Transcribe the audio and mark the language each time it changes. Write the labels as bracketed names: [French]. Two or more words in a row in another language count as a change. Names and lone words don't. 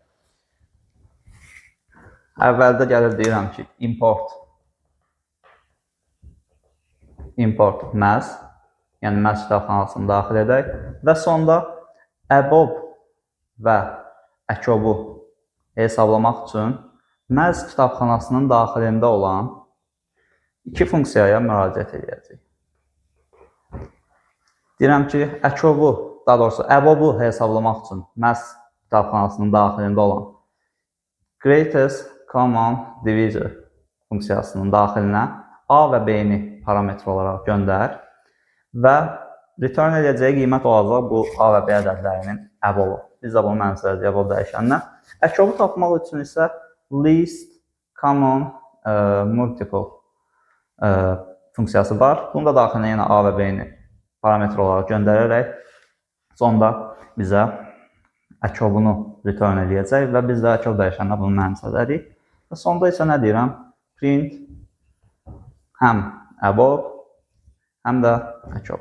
[Azerbaijani] Əvvəldə gəlir deyirəm ki, import məz, yəni məz kitabxanasını daxil edək və sonda əbob və əkobu hesablamaq üçün məz kitabxanasının daxilində olan iki funksiyaya müraciət edəcəyik. Deyirəm ki, əkobu, daha doğrusu əbobu hesablamaq üçün məz kitabxanasının daxilində olan [English] greatest common divisor [Azerbaijani] funksiyasının daxilinə A və B-ni parametr olaraq göndər və return edəcəyi qiymət olacaq bu A və B ədədlərinin əbobu. Biz də bunu mənimsədəcəyik əbob dəyişəninə. Əkobu tapmaq üçün isə [English] least common multiple [Azerbaijani] funksiyası var. Bunun da daxilinə yenə A və B-ni parametr olaraq göndərərək sonda bizə əkobunu return edəcək və biz də əkob dəyişəninə bunu mənimsədərik. Və sonda isə nə deyirəm? Print həm əbob, həm də əkob.